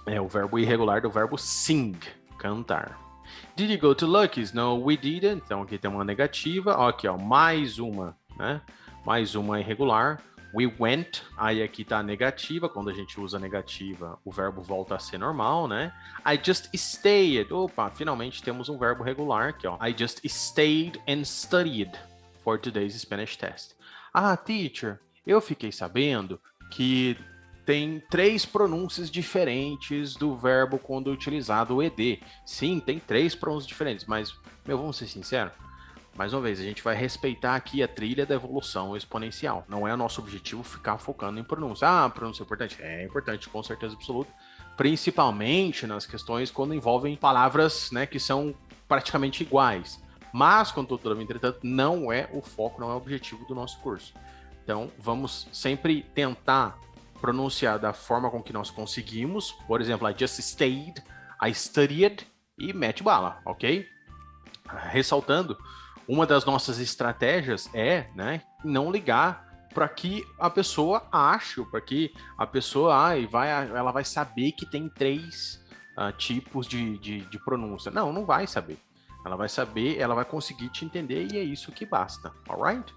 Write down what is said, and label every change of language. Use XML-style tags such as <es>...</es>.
<pt>É o verbo irregular do verbo sing, cantar.</pt> <en>Did you go to Lucky's? No, we didn't.</en> <pt>Então aqui tem uma negativa. Ó, aqui, ó, mais uma, né? Mais uma irregular.</pt> <en>We went.</en> <pt>Aí aqui tá a negativa. Quando a gente usa negativa, o verbo volta a ser normal, né?</pt> <en>I just stayed.</en> <pt>Opa, finalmente temos um verbo regular aqui, ó.</pt> <en>I just stayed and studied for today's Spanish test.</en> <pt>Ah, teacher, eu fiquei sabendo que tem 3 pronúncias diferentes do verbo quando utilizado o ed. Sim, tem 3 pronúncias diferentes, mas, vamos ser sinceros, mais uma vez, a gente vai respeitar aqui a trilha da evolução exponencial. Não é nosso objetivo ficar focando em pronúncia. Ah, pronúncia é importante? É importante, com certeza absoluta. Principalmente nas questões quando envolvem palavras, né, que são praticamente iguais. Mas, contudo, entretanto, não é o foco, não é o objetivo do nosso curso. Então, vamos sempre tentar pronunciar da forma com que nós conseguimos. Por exemplo,</pt> <en>I just stayed, I studied</en> <pt>e mete bala, ok? Ressaltando, uma das nossas estratégias é, né, não ligar para que a pessoa ache, para que a pessoa ela vai saber que tem 3 tipos de pronúncia. Não vai saber. Ela vai saber, ela vai conseguir te entender e é isso que basta, alright?</pt>